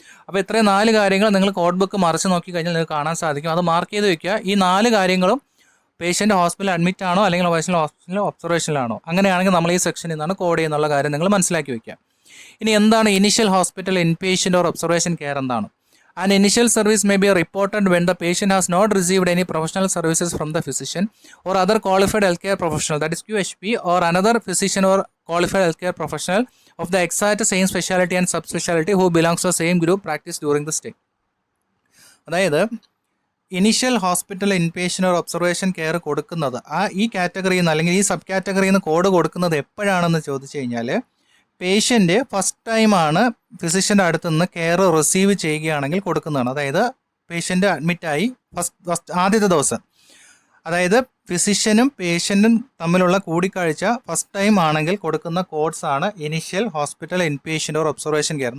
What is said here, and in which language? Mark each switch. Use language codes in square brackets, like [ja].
[ml] അപ്പോൾ ഇത്രയും 4 കാര്യങ്ങൾ നിങ്ങൾ കോഡ് ബുക്ക് മറിച്ച് നോക്കി കഴിഞ്ഞാൽ നിങ്ങൾക്ക് കാണാൻ സാധിക്കും. അത് മാർക്ക് ചെയ്ത് വെക്കുക. ഈ 4 കാര്യങ്ങളും പേഷ്യൻ്റ് ഹോസ്പിറ്റലിൽ അഡ്മിറ്റ് ആണോ അല്ലെങ്കിൽ ഹോസ്പിറ്റലിൽ ഒബ്സർവേഷനിലാണോ, അങ്ങനെയാണെങ്കിൽ നമ്മൾ ഈ സെക്ഷനിൽ നിന്നാണ് കോഡ് ചെയ്യുന്നുള്ള കാര്യം നിങ്ങൾ മനസ്സിലാക്കി വെക്കുക. ഇനി എന്താണ് initial hospital inpatient or observation care എന്താണ്? [en] An initial service may be reported when the patient has not received any professional services from the physician or other qualified healthcare professional, that is QHP, or another physician or qualified healthcare professional of the exact same specialty and subspecialty who belongs to the same group practice during the stay. [ml] അതായത് initial hospital inpatient or observation care കൊടുക്കുന്നത് ഈ കാറ്റഗറിയിൽ നിന്ന് അല്ലെങ്കിൽ ഈ sub കാറ്റഗറിയിൽ നിന്ന് code കൊടുക്കുന്നത് എപ്പോഴാണെന്ന് ചോദിച്ചു കഴിഞ്ഞാൽ പേഷ്യൻ്റ് ഫസ്റ്റ് ടൈമാണ് ഫിസിഷ്യൻ്റെ അടുത്ത് നിന്ന് കെയർ റിസീവ് ചെയ്യുകയാണെങ്കിൽ കൊടുക്കുന്നതാണ്. അതായത് പേഷ്യൻ്റ് അഡ്മിറ്റായി ഫസ്റ്റ് ആദ്യത്തെ ദിവസം, അതായത് ഫിസിഷ്യനും പേഷ്യൻറ്റും തമ്മിലുള്ള കൂടിക്കാഴ്ച ഫസ്റ്റ് ടൈം ആണെങ്കിൽ കൊടുക്കുന്ന കോഡ്സാണ് initial hospital inpatient or observation care.